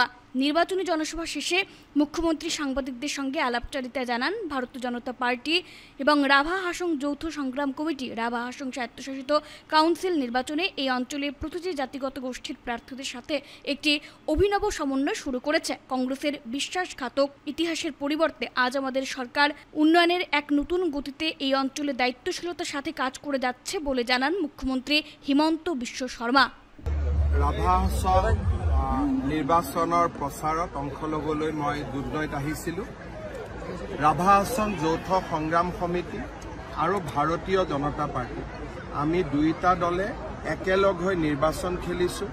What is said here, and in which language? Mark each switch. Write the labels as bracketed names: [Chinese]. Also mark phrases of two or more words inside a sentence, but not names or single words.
[Bangla] নির্বাচনী জনসভা শেষে মুখ্যমন্ত্রী সাংবাদিকদের সঙ্গে আলাপচারিতা জানান ভারতীয় জনতা পার্টি এবং রাভা হাসং যৌথ সংগ্রাম কমিটি রাভা হাসং স্বায়ত্তশাসিত কাউন্সিল নির্বাচনে এই অঞ্চলের প্রতিটি জাতিগত গোষ্ঠীর প্রার্থীদের সাথে একটি অভিনব সমন্বয় শুরু করেছে। কংগ্রেসের বিশ্বাসঘাতক ইতিহাসের পরিবর্তে আজ আমাদের সরকার উন্নয়নের এক নতুন গতিতে এই অঞ্চলে দায়িত্বশীলতার সাথে কাজ করে যাচ্ছে বলে জানান মুখ্যমন্ত্রী হিমন্ত বিশ্ব শর্মা। [Assamese] ৰাভা হাছং নিৰ্বাচনৰ প্ৰচাৰত অংশ ল'বলৈ মই দুধনৈত আহিছিলোঁ। ৰাভা হাছং যৌথ সংগ্ৰাম সমিতি আৰু ভাৰতীয় জনতা পাৰ্টি, আমি দুয়োটা দলে একেলগ হৈ নিৰ্বাচন খেলিছোঁ।